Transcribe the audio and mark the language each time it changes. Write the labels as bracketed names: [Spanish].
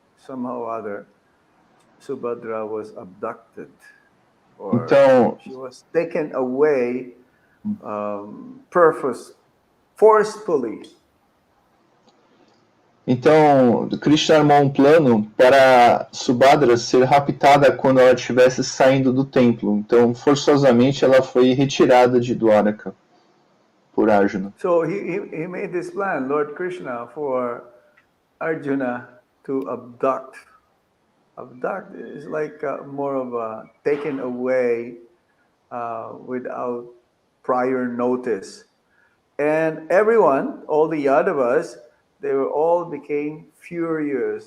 [English] Somehow or other, Subhadra was abducted, or she was taken away forcefully. [Portuguese] Então, Krishna armou um plano para Subhadra ser raptada quando ela estivesse saindo do templo. Então, forçosamente, ela foi retirada de Dwaraka por Arjuna. [English] So he made this plan, Lord Krishna, for Arjuna to abduct. Abduct is like more of a taken away without prior notice. And everyone, all the Yadavas, they were all became furious.